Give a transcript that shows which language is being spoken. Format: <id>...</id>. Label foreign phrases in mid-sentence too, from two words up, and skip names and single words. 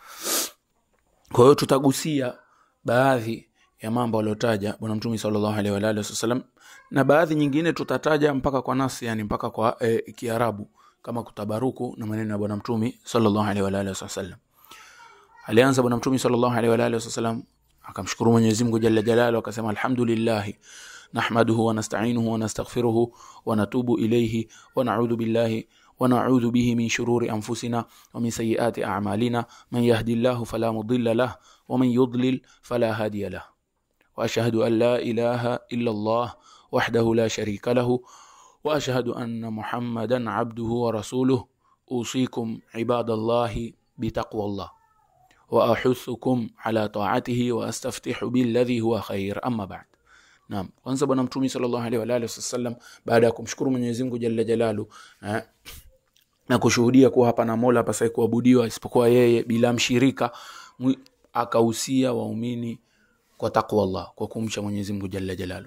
<sw>Kwa hiyo tutagusia baadhi ya mambo aliyotaja Bwana Mtume</sw> <ar>صلى الله عليه وآله وسلم,</ar> <sw>na baadhi nyingine tutataja mpaka kwa nasi, yani mpaka kwa Kiarabu, kama kutabaruku na maneno ya Bwana Mtume</sw> <ar>صلى الله عليه وآله وسلم.</ar> <sw>Alianza Bwana Mtume</sw> <ar>صلى الله عليه وآله وسلم</ar> <sw>akamshukuru Mwenyezi Mungu</sw> <ar>جل جلاله, أكاسيما الحمد لله نحمده ونستعينه ونستغفره ونتوب إليه ونعوذ بالله ونعوذ به من شرور أنفسنا ومن سيئات أعمالنا، من يهده الله فلا مضل له ومن يضلل فلا هادي له، وأشهد أن لا إله إلا الله وحده لا شريك له وأشهد أن محمدا عبده ورسوله. أوصيكم عباد الله بتقوى الله وأحثكم على طاعته وأستفتح بالذي هو خير. أما بعد.</ar> <sw>Naam, kwanza Bwana Mtume</sw> <ar>صلى الله عليه وآله وسلم</ar> <sw>baada ya kumshukuru Mwenyezi Mungu</sw> <ar>جل جلاله</ar> <sw>na kushuhudia kuwa hapana mola apasaye kuabudiwa isipokuwa yeye bila mshirika, akahusia waumini kwa</sw> <ar>تقوى الله,</ar> <sw>kwa kumcha Mwenyezi Mungu</sw> <ar>جل جلاله.</ar>